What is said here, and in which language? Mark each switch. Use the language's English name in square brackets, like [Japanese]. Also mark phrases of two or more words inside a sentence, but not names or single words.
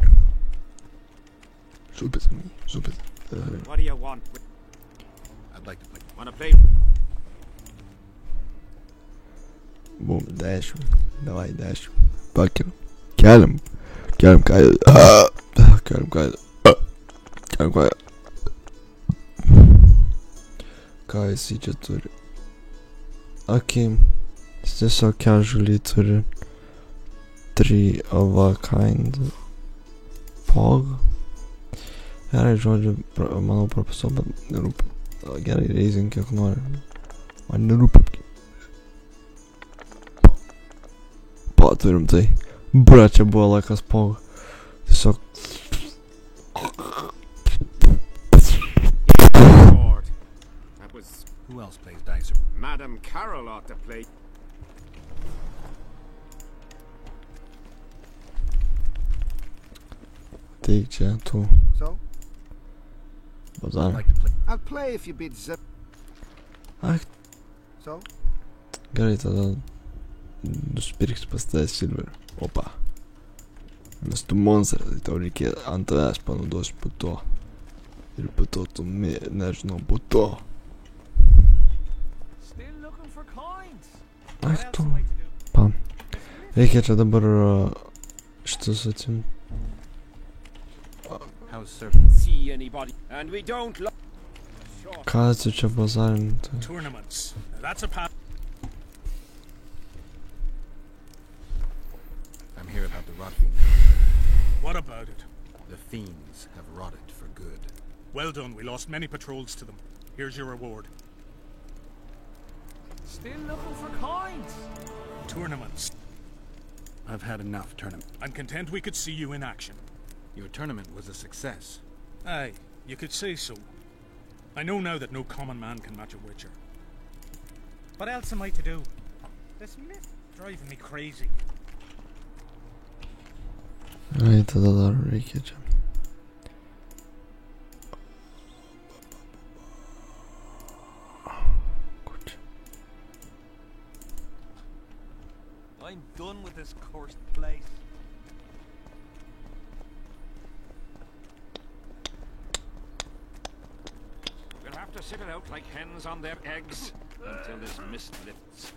[English] Zupit me. What do you want? I'd like to play. Wanna play? Boom, dash. [Russian] Давай, dash. [Lithuanian] Bakir. Keliam kaidą. Keliam kaidą. Ką jisai čia turi? Okei. Jis tiesiog casually turi [English] 3 of a kind [Lithuanian] pog. Gerai, žodžiu, manau propeso, bet nerūpi. Gerai, raising kiek nori. Man nerūpi. Turim tai. Bra, čia buvo laikas pog. Tiesiog... [English] That was... Who else plays dice? Madam Carol ought to play. [Lithuanian] Teik čia, tu. [English] So? I'd [Lithuanian] Bazar. [English] like to play. I'll play if you bid zip. [Lithuanian] Ai, [English] So? [Lithuanian] gerai, tada nusipirksiu pas tave silverį. Opa. Nes tu monstras, tai tau reikia ant tavęs panaudosiu po to. Ir po to tu, nežinau, po to. [English] Still looking for coins. [Lithuanian] Ai, [English] What else [Lithuanian] tu. [English] am I to do? Pam. [Lithuanian] Reikia čia dabar šitus atsimt. [English] How's Sir? See anybody. And we don't lo- Sure. [Lithuanian] Ką tu čia bazarinti? [English] Tournaments. That's a path. I'm here about the rot fiend. What about it? The fiends have rotted for good. Well done. We lost many patrols to them. Here's your reward. Still looking for coins. Tournaments. I've had enough tournament. I'm content we could see you in action. Your tournament was a success. Aye, you could say so. I know now that no common man can match a witcher. What else am I to do? This myth driving me crazy. [Lithuanian] Gerai, tada dar reikia čia. Kur čia? [English] I'm done with this cursed place. We'll have to sit it out like hens on their eggs until this mist lifts.